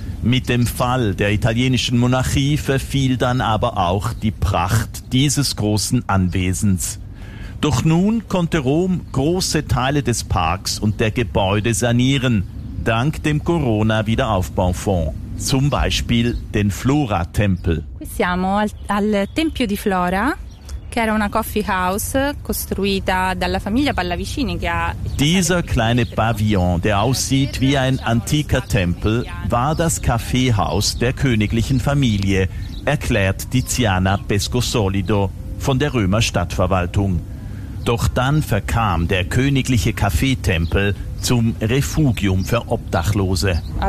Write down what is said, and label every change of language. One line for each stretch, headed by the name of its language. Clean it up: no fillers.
German: Mit dem Fall der italienischen Monarchie verfiel dann aber auch die Pracht dieses großen Anwesens. Doch nun konnte Rom große Teile des Parks und der Gebäude sanieren, dank dem Corona-Wiederaufbaufonds. Zum Beispiel den Flora-Tempel.
Italian: Qui siamo al Tempio di Flora, che era una coffee house costruita dalla famiglia Pallavicini.
German: Dieser kleine Pavillon, der aussieht wie ein antiker Tempel, war das Kaffeehaus der königlichen Familie, erklärt Tiziana Pescosolido von der Römer Stadtverwaltung. Doch dann verkam der königliche Kaffeetempel zum Refugium für Obdachlose.